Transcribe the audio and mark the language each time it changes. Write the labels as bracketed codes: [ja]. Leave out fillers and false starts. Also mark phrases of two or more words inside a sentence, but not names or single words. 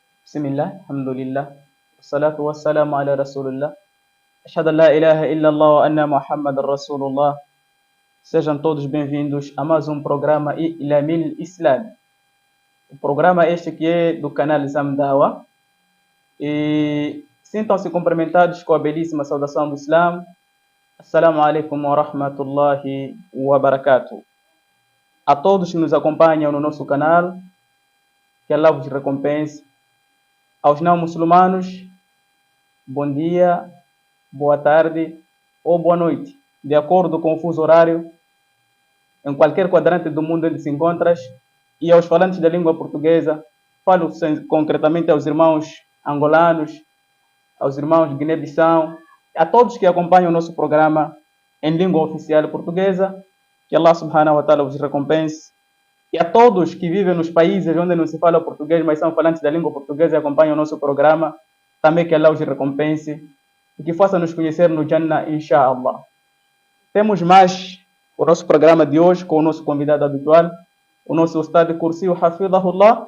[ar] بسم الله، الحمد لله، والصلاة والسلام على رسول الله. أشهد أن لا إله إلا الله وأن محمدا رسول الله. [pt] Sejam todos bem-vindos a mais um programa Ilamil Islam. O programa este que é do canal Zamdawa. E sintam-se cumprimentados com a belíssima saudação do Islam. [ar] السلام عليكم ورحمة الله وبركاته. [pt] A todos que nos acompanham no nosso canal, que Allah vos recompense. Aos não muçulmanos, bom dia, boa tarde ou boa noite, de acordo com o fuso horário, em qualquer quadrante do mundo onde se encontras. E aos falantes da língua portuguesa, falo concretamente aos irmãos angolanos, aos irmãos de Guiné-Bissau, a todos que acompanham o nosso programa em língua oficial portuguesa, que Allah [ar] سبحانه وتعالى [pt] vos recompense. E a todos que vivem nos países onde não se fala português, mas são falantes da língua portuguesa e acompanham o nosso programa, também que Allah os recompense e que faça nos conhecer no Jannah, inshallah. Temos mais o nosso programa de hoje com o nosso convidado habitual, o nosso Ustad Kursi Hafidahullah.